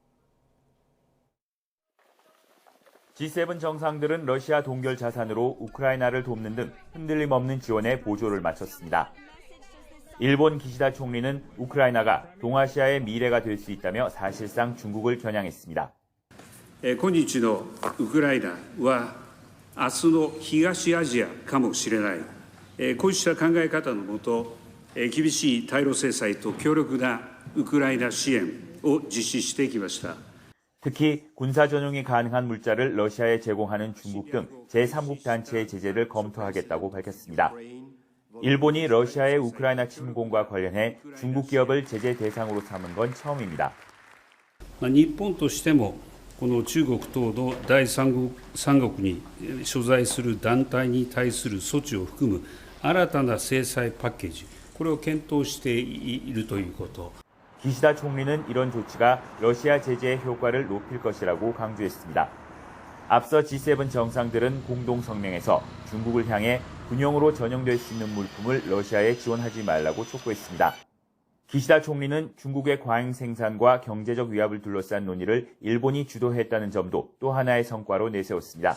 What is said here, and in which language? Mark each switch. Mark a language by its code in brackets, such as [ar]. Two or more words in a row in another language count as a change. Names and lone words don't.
[ko] G7 정상들은 러시아 동결 자산으로 우크라이나를 돕는 등 흔들림 없는 지원에 보조를 마쳤습니다. 일본 기시다 총리는 우크라이나가 동아시아의 미래가 될 수 있다며 사실상 중국을 겨냥했습니다. [ja] 今日のウクライナは明日の東アジアかもしれない。こうした考え方のもと、厳しい対ロ制裁と強力なウクライナ支援を実施してきました。 [ko] 특히 군사 전용이 가능한 물자를 러시아에 제공하는 중국 등 제3국 단체의 제재를 검토하겠다고 밝혔습니다. 일본이 러시아의 우크라이나 침공과 관련해 중국 기업을 제재 대상으로 삼은 건 처음입니다. [ja] 日本としてもこの中国等の第三国に所在する団体に対する措置を含む新たな制裁パッケージ、これを検討しているということ。 [ko] 기시다 총리는 이런 조치가 러시아 제재의 효과를 높일 것이라고 강조했습니다. 앞서 G7 정상들은 공동 성명에서 중국을 향해 군용으로 전용될 수 있는 물품을 러시아에 지원하지 말라고 촉구했습니다. 기시다 총리는 중국의 과잉 생산과 경제적 위압을 둘러싼 논의를 일본이 주도했다는 점도 또 하나의 성과로 내세웠습니다.